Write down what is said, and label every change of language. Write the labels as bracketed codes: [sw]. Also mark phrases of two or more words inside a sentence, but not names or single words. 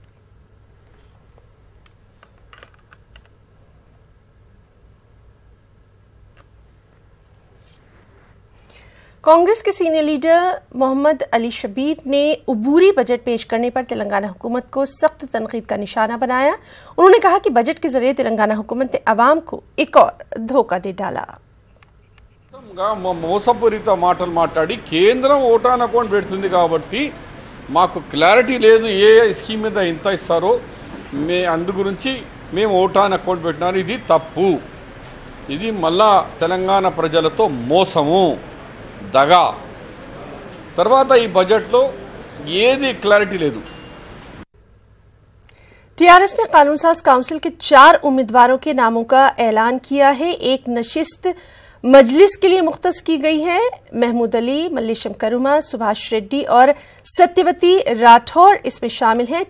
[ur] کانگریس کے سینئر لیڈر محمد علی شبیر نے عبوری بجٹ پیش کرنے پر تلنگانہ حکومت کو سخت تنقید کا نشانہ بنایا. انہوں نے کہا کہ بجٹ کے ذریعے تلنگانہ حکومت نے عوام کو ایک اور دھوکہ دے ڈالا. [te] మోసపూరిత మాటలు మాట్లాడి కేంద్రం [en] vote on account [te] పెడుతుంది కాబట్టి మాకు క్లారిటీ లేదు ఏ స్కీమ్ మీద ఎంత ఇస్తారో. అందు గురించి మేము [en] vote on account [te] పెట్టినారు. ఇది తప్పు. ఇది మళ్ళా తెలంగాణ ప్రజలతో మోసము, దగా. తర్వాత ఈ బడ్జెట్లో ఏది క్లారిటీ లేదు. [ur] TRS نے قانون ساز کونسل کے 4 امیدواروں کے ناموں کا اعلان کیا ہے. ایک نشست مجلس کے لیے مختص کی گئی ہے. محمود علی, ملیشم کروما, سبھاش ریڈی اور ستیوتی راٹھور اس میں شامل ہیں.